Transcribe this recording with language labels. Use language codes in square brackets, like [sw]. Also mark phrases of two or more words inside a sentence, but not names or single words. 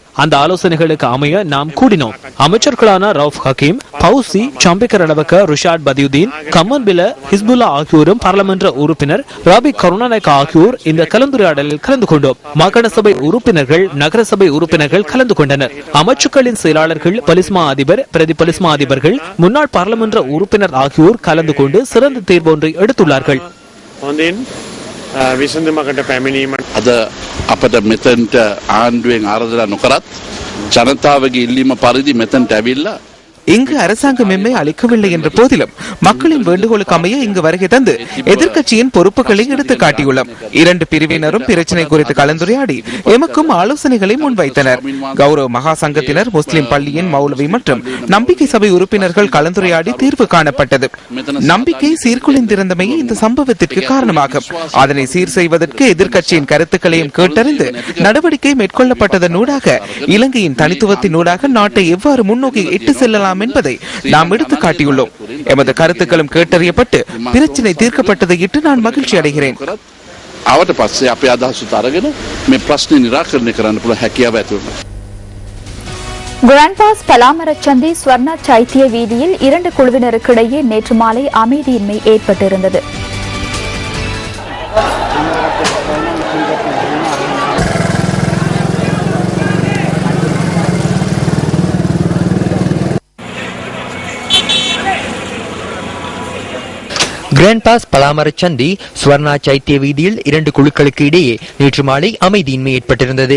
[ta] அந்த ஆலோசனைகளுக்கு அமைய நாம் கூடினோம். அமைச்சர்களான ரவுப் ஹக்கீம், பௌசி, சம்பிகர் அளவக்க, ருஷாட் பதியுதீன், கமன்பில, ஹிஸ்புல்லா ஆகியோரும் பாராளுமன்ற உறுப்பினர் ராபி கருணாநாயக்க ஆகியோர் இந்த கலந்துரையாடலில் கலந்து கொண்டோம். மாகாண சபை உறுப்பினர்கள், நகர சபை உறுப்பினர்கள் கலந்து கொண்டனர். அமைச்சுக்களின் செயலாளர்கள், பலிஸ்மா அதிபர், பிரதி பலிஸ்மா அதிபர்கள், முன்னாள் பாராளுமன்ற உறுப்பினர் ஆகியோர் கலந்து கொண்டு சிறந்த தீர்வு ஒன்றை எடுத்துள்ளார்கள். [si] අද අපට මෙතන්ට ආණ්ඩුවෙන් ආරාධනා නොකරත් ජනතාවගේ ඉල්ලීම පරිදි මෙතන්ට ඇවිල්ලා [ta] இங்கு அரசாங்கம் எம்மை அளிக்கவில்லை என்ற போதிலும் மக்களின் வேண்டுகோளுக்கு அமைய இங்கு வருகை தந்து எதிர்க்கட்சியின் பொறுப்புகளை எடுத்து காட்டியுள்ளோம். இரண்டு பிரிவினரும் பிரச்சனை குறித்து கலந்துரையாடி எமக்கும் ஆலோசனைகளை முன்வைத்தனர். கௌரவ மகா சங்கத்தினர், முஸ்லிம் பள்ளியின் மௌலவி மற்றும் நம்பிக்கை சபை உறுப்பினர்கள் கலந்துரையாடி தீர்வு காணப்பட்டது. நம்பிக்கை சீர்குலைந்திருந்தமையே இந்த சம்பவத்திற்கு காரணமாகும். அதனை சீர் செய்வதற்கு எதிர்க்கட்சியின் கருத்துக்களையும் கேட்டறிந்து நடவடிக்கை மேற்கொள்ளப்பட்டதனூடாக இலங்கையின் தனித்துவத்தினூடாக நாட்டை எவ்வாறு முன்னோக்கி இட்டு செல்லலாம் என்பதை நாம் எடுத்து காட்டியுள்ளோம். எமது கருத்துக்களும் கேட்டறியப்பட்டு பிரச்சனை தீர்க்கப்பட்டதையிட்டு நான் மகிழ்ச்சி அடைகிறேன். [si] ආවට පස්සේ අපේ අදහස් උත් අරගෙන මේ ප්‍රශ්නේ निराකරණය කරන්න පුළුවන් හැකියාව ඇති වුණා. [ta] கிராண்ட் பாஸ் பலாமரச்சந்தி ஸ்வர்ணா சைத்திய வீதியில் 2 குழுவினருக்கிடையே நேற்று மாலை அமைதியின்மை ஏற்பட்டிருந்தது. கிராண்ட் பாஸ் பலாமரச்சந்தி ஸ்வர்ணா சைத்திய வீதியில் 2 குழுக்களுக்கு இடையே நேற்று மாலை அமைதியின்மை ஏற்பட்டிருந்தது.